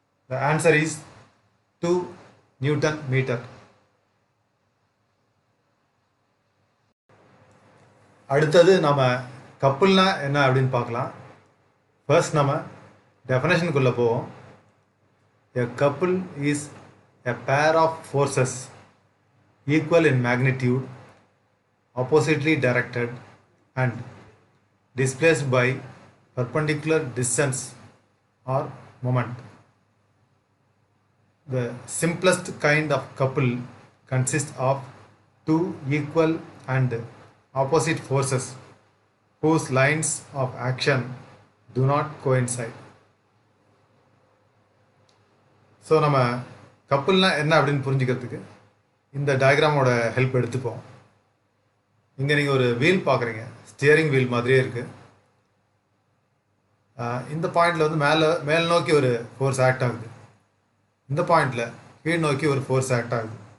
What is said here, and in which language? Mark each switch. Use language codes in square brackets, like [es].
[en] The answer is 2 newton metre. [ta] அடுத்தது நம்ம கப்புல்னா என்ன அப்படின்னு பார்க்கலாம். ஃபர்ஸ்ட் நம்ம டெஃபினேஷனுக்குள்ளே போவோம். [en] A couple is a pair of forces equal in magnitude, oppositely directed and displaced by perpendicular distance or moment. The simplest kind of couple consists of two equal and opposite forces whose lines of action do not coincide. [ta] So நம்ம கப்புல்னா என்ன அப்படின்னு புரிஞ்சுக்கிறதுக்கு இந்த டயக்ராமோட help எடுத்துப்போம். இங்கே நீங்கள் ஒரு wheel பார்க்குறீங்க, ஸ்டியரிங் வீல் மாதிரியே இருக்குது. இந்த பாயிண்டில் வந்து மேல் நோக்கி ஒரு ஃபோர்ஸ் ஆக்ட் ஆகுது. இந்த பாயிண்டில் கீழ் நோக்கி ஒரு ஃபோர்ஸ் ஆக்ட் ஆகுது.